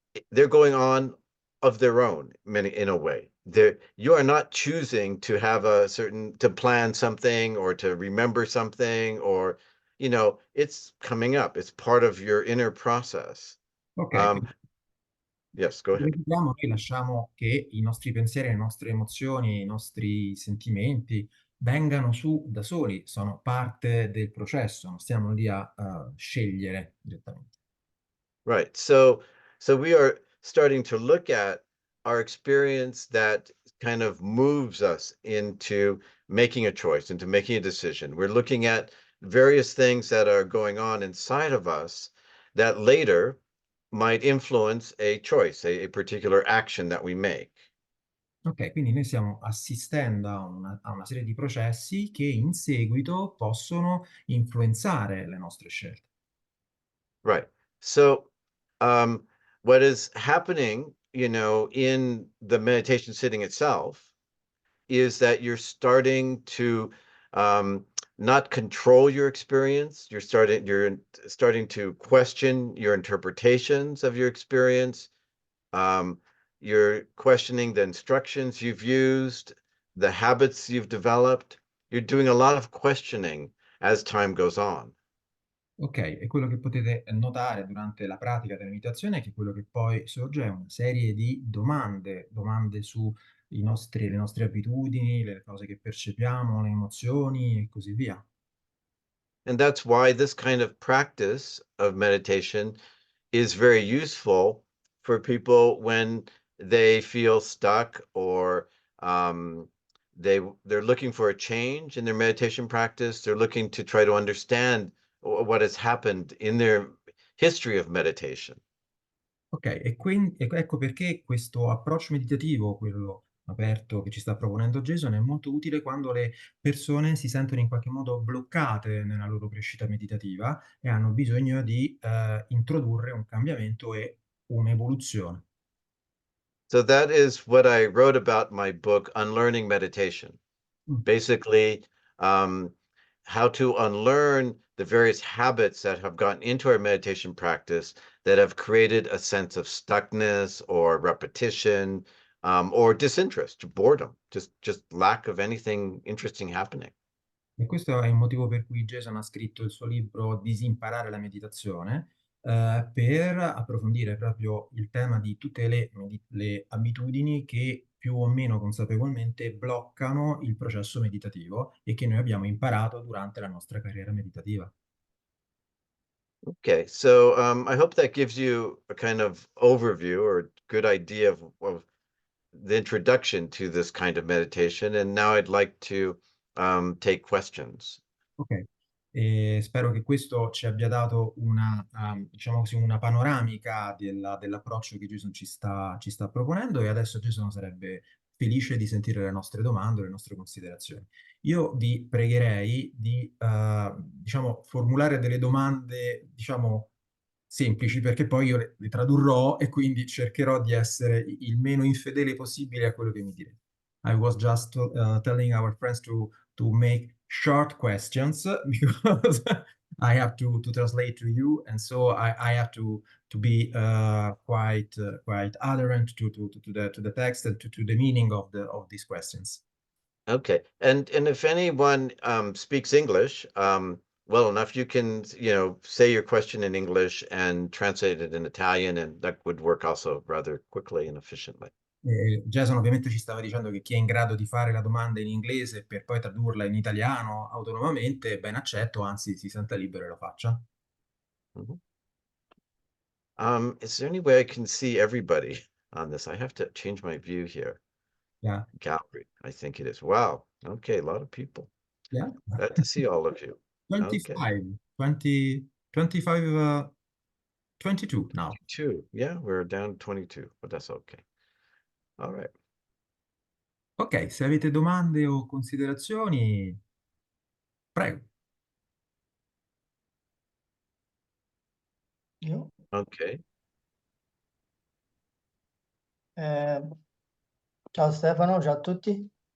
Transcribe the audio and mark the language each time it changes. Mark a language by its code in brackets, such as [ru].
[en] They're going on of their own, in a way. You are not choosing to have to plan something or to remember something, or it's coming up. It's part of your inner process. Ok, Yes, go ahead. [it] noi lasciamo che i nostri pensieri, le nostre emozioni, i nostri sentimenti vengano su da soli, sono parte del processo, non stiamo lì a scegliere direttamente. [en] Right. So we are starting to look at our experience that kind of moves us into making a choice, into making a decision. We're looking at various things that are going on inside of us that later might influence a choice, a particular action that we make. [it] Ok, quindi noi stiamo assistendo a una serie di processi che in seguito possono influenzare le nostre scelte. [en] Right. So, what is happening, in the meditation sitting itself is that you're starting to not control your experience. You're starting to question your interpretations of your experience. You're questioning the instructions you've used, the habits you've developed. You're doing a lot of questioning as time goes on. [it] Ok, e quello che potete notare durante la pratica della meditazione è che quello che poi sorge è una serie di domande su le nostre abitudini, le cose che percepiamo, le emozioni e così via. [en] And that's why this kind of practice of meditation is very useful for people when they feel stuck, or they're looking for a change in their meditation practice. They're looking to try to understand what has happened in their history of meditation. [it] Ok, ecco perché questo approccio meditativo, quello aperto che ci sta proponendo Jason, è molto utile quando le persone si sentono in qualche modo bloccate nella loro crescita meditativa e hanno bisogno di introdurre un cambiamento e un'evoluzione. [en] So that is what I wrote about in my book, Unlearning Meditation. Mm. Basically, how to unlearn the various habits that have gotten into our meditation practice that have created a sense of stuckness or repetition, or disinterest, boredom, just lack of anything interesting happening. [it] E questo è il motivo per cui Jason ha scritto il suo libro Disimparare la meditazione, per approfondire proprio il tema di tutte le abitudini che più o meno consapevolmente bloccano il processo meditativo e che noi abbiamo imparato durante la nostra carriera meditativa. [en] Okay, so I hope that gives you a kind of overview or good idea of the introduction to this kind of meditation. And now I'd like to take questions. [it] Ok, e spero che questo ci abbia dato diciamo così, una panoramica dell'approccio che Jason ci sta proponendo e adesso Jason sarebbe felice di sentire le nostre domande, le nostre considerazioni. Io vi pregherei di, diciamo, formulare delle domande, diciamo, semplici, perché poi io le tradurrò e quindi cercherò di essere il meno infedele possibile a quello che mi direte. [en] I was just telling our friends to make short questions because I have to translate to you, and so I have to be quite adherent to the text and to the meaning of these questions. Okay. And if anyone speaks English well enough, you can, say your question in English and translate it in Italian, and that would work also rather quickly and efficiently. [it] Jason ovviamente ci stava dicendo che chi è in grado di fare la domanda in inglese per poi tradurla in italiano autonomamente, ben accetto, anzi si senta libero e lo faccia. Mhm. [en] Is there any way I can see everybody on this? I have to change my view here. Yeah, Gallery, I think it is. Wow. Okay, a lot of people. yeah. Glad to see all of you. Okay. 25, 20, 25, 22 now. 22. Yeah, we're down 22, but that's okay. All right. [it] Ok, se avete domande o considerazioni, prego. Io? [en] Okay. [it] Ciao Stefano, ciao a tutti.